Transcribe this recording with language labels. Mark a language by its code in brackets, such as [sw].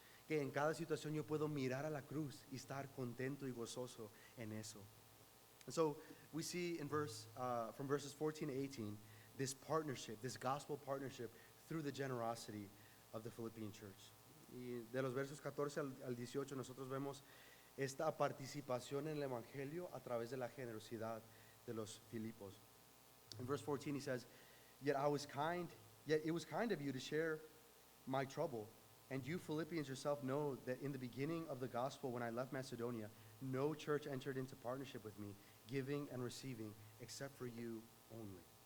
[es] Que en cada situación yo puedo mirar a la cruz y estar contento y gozoso en eso. [en] And so we see in from verses 14 to 18, this partnership, this gospel partnership through the generosity of the Philippian church. [es] Y de los versos 14 al 18 nosotros vemos esta participación en el evangelio a través de la generosidad de los Filipos. [en] In verse 14 he says, yet it was kind of you to share my trouble. And you Philippians yourself know that in the beginning of the gospel, when I left Macedonia, no church entered into partnership with me, giving and receiving, except for you only.